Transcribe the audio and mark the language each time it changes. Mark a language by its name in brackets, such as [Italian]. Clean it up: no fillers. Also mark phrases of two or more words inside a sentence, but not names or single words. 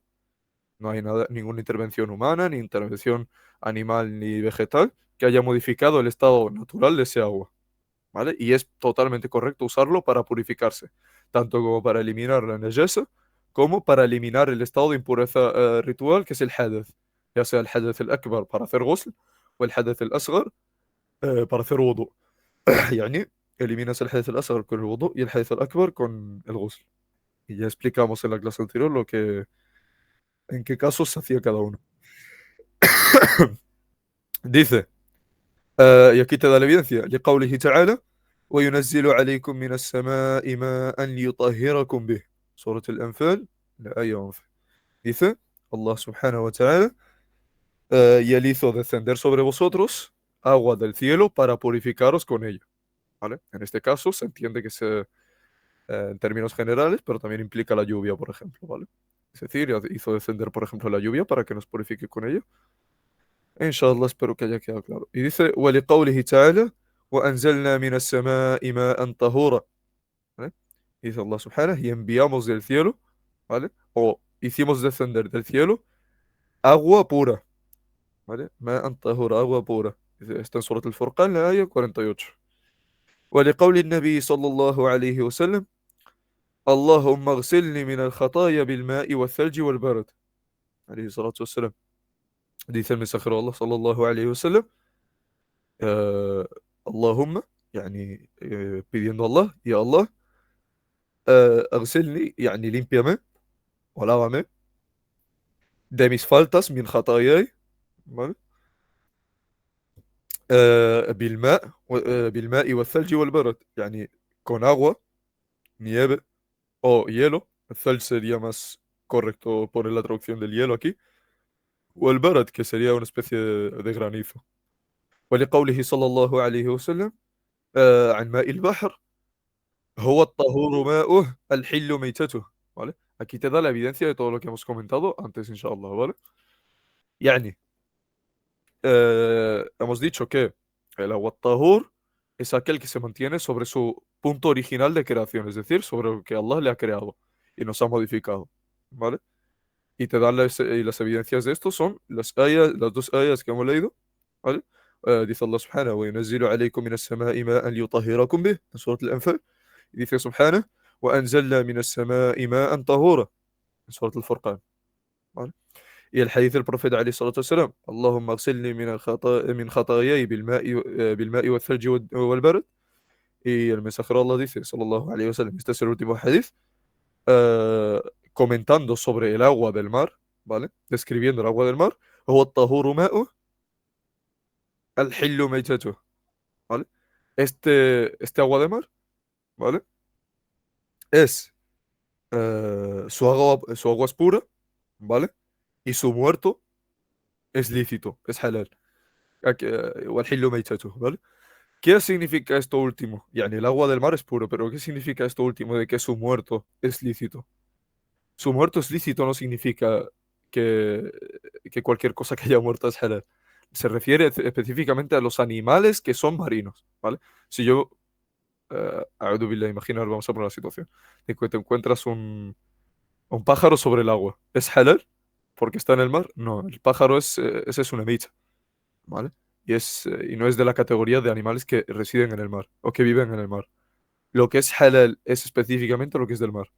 [Spanish] No hay nada, ninguna intervención humana, ni intervención animal ni vegetal que haya modificado el estado natural de ese agua, ¿vale? Y es totalmente correcto usarlo para purificarse, tanto como para eliminar la najasa, como para eliminar el estado de impureza ritual, que es el hadath, ya sea el [Arabic] حدث الأكبر [Spanish] para hacer ghusl, o el [Arabic] حدث الأصغر [Spanish] para hacer wudu. يعني eliminas el [Arabic] حدث الأصغر [Spanish] con el wudu y el [Arabic] حدث الأكبر [Spanish] con el ghusl. Y ya explicamos en la clase anterior en qué casos se hacía cada uno. Dice, y aquí te da la evidencia, [Arabic] لقوله تعالى وينزل عليكم من السماء ماء ليطهركم به. سورة الأنفال, [Spanish] la aya 11. Dice, [Arabic] الله سبحانه وتعالى, [Spanish] y él hizo descender sobre vosotros agua del cielo para purificaros con ella. ¿Vale? En este caso se entiende que en términos generales, pero también implica la lluvia, por ejemplo, ¿vale? Es decir, hizo descender, por ejemplo, la lluvia para que nos purifique con ella. Inshallah, espero que haya quedado claro. Y dice, [Arabic] وَلِقَوْلِهِ تَعَالَى وَأَنزَلْنَا مِنَ السَّمَاءِ مَاءً طَهُورًا. [Spanish] ¿Vale? Dice [Arabic] الله سبحانه, [Spanish] y enviamos del cielo, ¿vale? O hicimos descender del cielo agua pura, ¿vale? [Arabic] ماءً طَهُورًا, [Spanish] agua pura. Está en Surat al-Furqan, la aya 48. [Arabic] ولقول النبي صلى الله عليه وسلم اللهم اغسلني من الخطايا بالماء والثلج والبرد. عليه الصلاة والسلام. [Spanish] Dice el mensajero de Allah [Arabic] صلى الله عليه وسلم, [Spanish] eh, Allahumma, yani, pidiendo a Allah, y Allah, اغسلني, yani, límpiame o lávame de mis faltas, [Arabic] من خطاياي, [Spanish] ¿vale? [Arabic] بالماء بالماء والثلج والبرد, [Spanish] yani, con agua, nieve o hielo. El thلج sería más correcto poner la traducción del hielo aquí, o el barad, que sería una especie de granizo. [Arabic] ولقوله صلى الله عليه وسلم عن ماء البحر هو الطهور ماؤه الحل ميتته. [Spanish] ¿Vale? Aquí te da la evidencia de todo lo que hemos comentado antes, inshallah, ¿vale? Yani, hemos dicho que el agua tahur es aquel que se mantiene sobre su punto original de creación, es decir, sobre lo que Allah le ha creado y nos ha modificado, ¿vale? Y te dan y las evidencias de esto son las dos ayas que hemos leído, ¿vale? [Arabic] Dice الله سبحانه و ينزل عليكم من السماء ماء ليطهركم به, [Spanish] en Surat al-Anfal. Y dice subhanahu [Arabic] وأنزلنا من السماء ماء طهورا, [Spanish] en Surat al-Furqan, ¿vale? Y el hadith del profeta [Arabic] عليه الصلاة والسلام اللهم اغسلني من خطاياي بالماء والثلج والبرد. [Spanish] Y el mensajero de Allah dice, [Arabic] صلى الله عليه وسلم, [Spanish] este es el último hadith, eh, comentando sobre el agua del mar, ¿vale? Describiendo el agua del mar. [Arabic] هو الطهور ماؤه الحل ميتته, [Spanish] ¿vale? Este agua de mar, ¿vale? Es, su agua es pura, ¿vale? Y su muerto es lícito, es halal. [Arabic] والحل ميتته, [Spanish] ¿vale? ¿Qué significa esto último? Yani, el agua del mar es puro, pero ¿qué significa esto último de que su muerto es lícito? Su muerto es lícito no significa que, que cualquier cosa que haya muerto es halal. Se refiere específicamente a los animales que son marinos, ¿vale? Si yo, [Arabic] أعوذ بالله, [Spanish] imaginar, vamos a poner la situación, de que te encuentras un pájaro sobre el agua. ¿Es halal? ¿Porque está en el mar? No, el pájaro ese es una mecha, ¿vale? Y no es de la categoría de animales que residen en el mar o que viven en el mar. Lo que es halal es específicamente lo que es del mar.